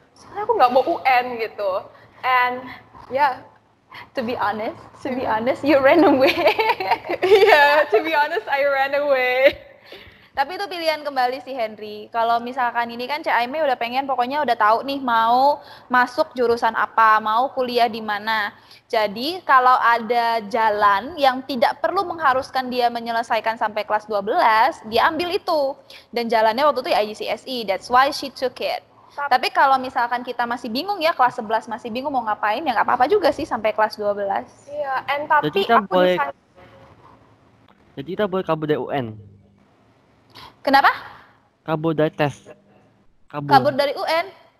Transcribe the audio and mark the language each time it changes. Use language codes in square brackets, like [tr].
[id] Soalnya aku nggak mau UN gitu. [en] And yeah, to be honest, you ran away. Yeah, to be honest, I ran away. [id] Tapi itu pilihan kembali sih, Henry. Kalau misalkan ini kan Cak Aime udah pengen, pokoknya udah tahu nih mau masuk jurusan apa, mau kuliah di mana. Jadi kalau ada jalan yang tidak perlu mengharuskan dia menyelesaikan sampai kelas 12, dia ambil itu. Dan jalannya waktu itu ya IGCSE, [en] that's why she took it. [id] Tapi kalau misalkan kita masih bingung ya, kelas 11 masih bingung mau ngapain, ya nggak apa-apa juga sih sampai kelas 12. Iya, and tapi Jadi kita aku boleh, di sana jadi kita boleh kabur dari UN? Kenapa? Kabur dari tes? Kabur dari UN?